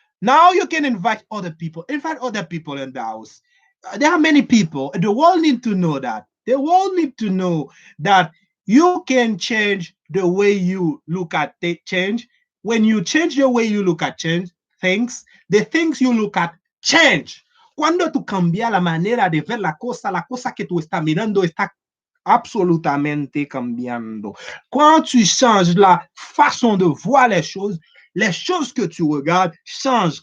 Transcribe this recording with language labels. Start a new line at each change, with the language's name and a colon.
English: Now you can invite other people. Invite other people in the house. There are many people. The world need to know that. The world need to know that you can change the way you look at change. When you change the way you look at change things, the things you look at change.
Spanish: Cuando tú cambias la manera de ver la cosa que tú estás mirando está absolutamente cambiando.
French: Quand tu changes la façon de voir les choses que tu regardes changent.